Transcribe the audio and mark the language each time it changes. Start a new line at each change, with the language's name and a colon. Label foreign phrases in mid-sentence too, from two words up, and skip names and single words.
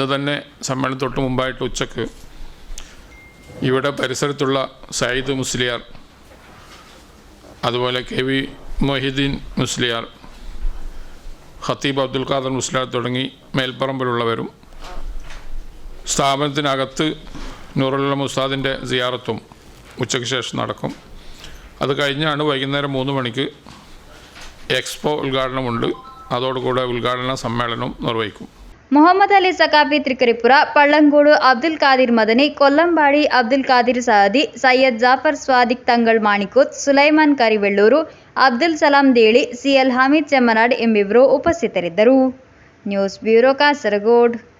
Malayalam: അന്ന് തന്നെ സമ്മേളനം തൊട്ട് മുമ്പായിട്ട് ഉച്ചക്ക് ഇവിടെ പരിസരത്തുള്ള സയ്യിദ് മുസ്ലിയാർ, അതുപോലെ KV മൊഹിദ്ദീൻ മുസ്ലിയാർ, ഖത്തീബ് അബ്ദുൽ ഖാദർ മുസ്ലിയാർ തുടങ്ങി മേൽപ്പറമ്പിലുള്ളവരും സ്ഥാപനത്തിനകത്ത് നൂറുൽ ഉസ്താദിൻ്റെ സിയാറത്തും ഉച്ചയ്ക്ക് ശേഷം നടക്കും. അത് കഴിഞ്ഞാണ് വൈകുന്നേരം 3 മണിക്ക് എക്സ്പോ ഉദ്ഘാടനമുണ്ട്. അതോടുകൂടെ ഉദ്ഘാടന സമ്മേളനം നിർവഹിക്കും.
Kannada: ಮೊಹಮ್ಮದ್ ಅಲಿ ಸಕಾಫಿ ತ್ರಿಕರಿಪುರ, ಪಳ್ಳಂಗೋಡು ಅಬ್ದುಲ್ ಖಾದಿರ್ ಮದನಿ, ಕೊಲ್ಲಂಬಾಡಿ ಅಬ್ದುಲ್ ಖಾದಿರ್ ಸಹದಿ, ಸೈಯದ್ ಜಾಫರ್ ಸ್ವಾದಿಕ್ ತಂಗಳ್ ಮಾಣಿಕೂತ್, ಸುಲೈಮಾನ್ ಕರಿವೆಳ್ಳೂರು, ಅಬ್ದುಲ್ ಸಲಾಂ ದೇಳಿ, CL ಹಮೀದ್ ಚೆಮ್ಮನಾಡ್ ಎಂಬಿವರು ಉಪಸ್ಥಿತರಿದ್ದರು.
English: news bureau
Kannada: ಕಾಸರಗೋಡ್.